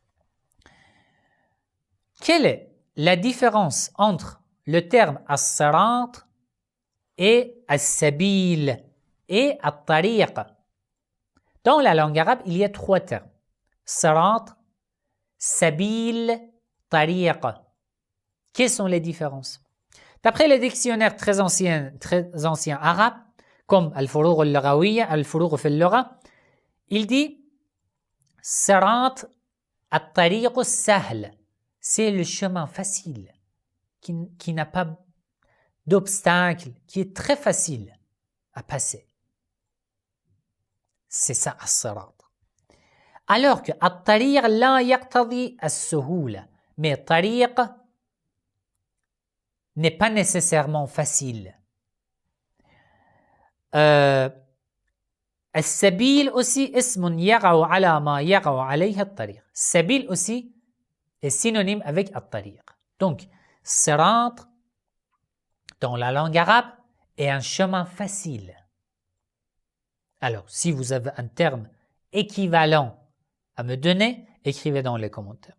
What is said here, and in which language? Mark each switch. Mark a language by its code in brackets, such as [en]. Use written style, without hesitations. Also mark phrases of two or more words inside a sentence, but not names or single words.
[fr] Quelle est la différence entre le terme as-sirat et as-sabil et at-tariq? Dans la langue arabe, il y a 3 termes. Sirat, sabil, tariq. Quelles sont les différences? D'après les dictionnaires très anciens arabes, comme Al-Furuq al-Lughawiyya, Al-Furuq fi al-Lugha, il dit [ar] الصراط الطريق السهل. [fr] C'est le chemin facile, qui n'a pas d'obstacle, qui est très facile à passer. C'est ça, as-sirat. Alors que [ar] الطريق لا يقتضي السهولة. [fr] Mais tariq n'est pas nécessairement facile. [ar] As-sabil aussi اسم يقع على ما يقع عليه الطريق. [fr] Sabil aussi est synonyme avec at-tariq. Donc, sirat dans la langue arabe est un chemin facile. Alors, si vous avez un terme équivalent à me donner, écrivez dans les commentaires.